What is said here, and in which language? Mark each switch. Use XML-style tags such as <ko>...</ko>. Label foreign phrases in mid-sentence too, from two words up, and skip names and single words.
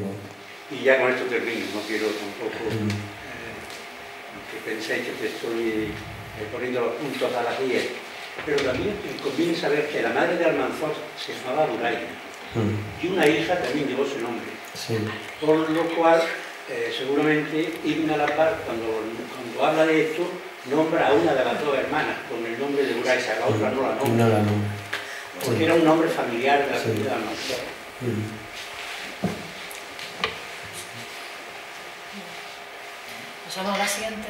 <es>Y ya con esto termino, no quiero tampoco que penséis que te estoy poniendo los puntos a las 10, pero también conviene saber que la madre de Almanzor se llamaba Buraija y una hija también llevó su nombre, por lo cual seguramente Ibn al-Abbas cuando habla de esto nombra a una de las 2 hermanas con el nombre de Buraija, la otra no la nombra, porque era un nombre familiar de la familia de Almanzor. Pasamos a la siguiente.</es>